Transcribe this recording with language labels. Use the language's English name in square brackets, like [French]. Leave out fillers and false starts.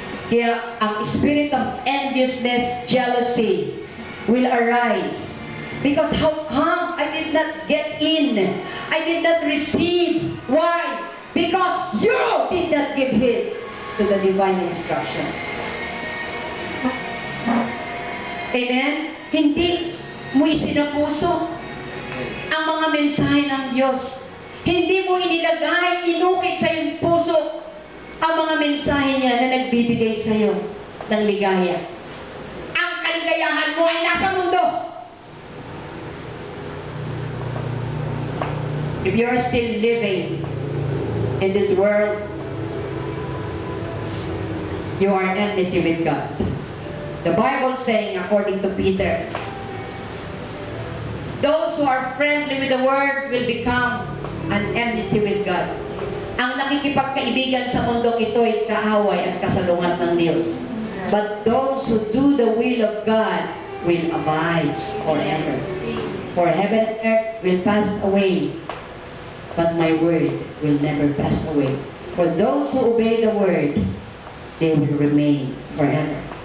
[Filipino] Kaya ang [English] spirit of enviousness, jealousy will arise. Because how come I did not get in? I did not receive. Why? Because you did not give heed to the divine instruction. Amen? [Filipino] Hindi mo isinapuso ang mga mensahe ng Diyos. Hindi mo inilagay, inukit sa iyong puso ang mga mensahe niya na nagbibigay sa iyo ng ligaya. Ang kaligayahan mo ay nasa mundo. [English] If you are still living in this world, you are enmity with God. The Bible saying, according to Peter, those who are friendly with the Word will become an enmity with God. [Filipino] Ang nakikipagkaibigan sa mundong ito ay kaaway at kasalungat ng Diyos. [English] But those who do the will of God will abide forever. For heaven and earth will pass away, but my word will never pass away. For those who obey the word, they will remain forever.